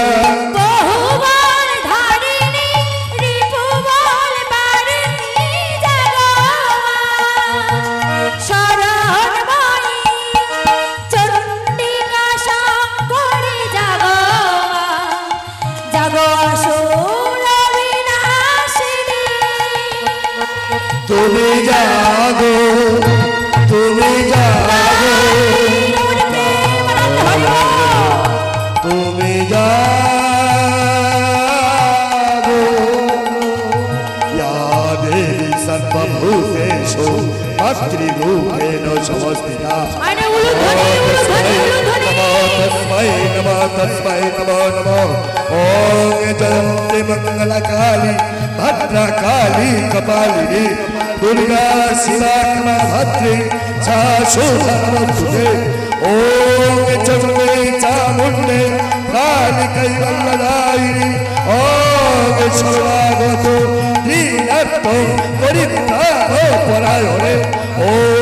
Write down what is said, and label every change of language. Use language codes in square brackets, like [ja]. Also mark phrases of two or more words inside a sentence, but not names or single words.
[bn] বহুবল ধারিণী রিপুবল বারিণী জগমা শরণময়ী চণ্ডিকা শঙ্করী জগমা জগ অসুর বিনাশিনী তুমি জাগো তুমি জাগো তুমি জাগো [sa] या देवी सर्वभूतेषु मातृरूपेण संस्थिता तस्मै नमः तस्मै नमो नमो ॐ जयन्ती मङ्गलकाली भद्रकाली कपालिनी दुर्गा शिवा क्षमाभद्री शाश्वतनमस्तुते ॐ चण्डी चामुण्डे कालिकै वल्लदायिनी ॐ सर्वागत दीनत्व परित्राण परायणे ॐ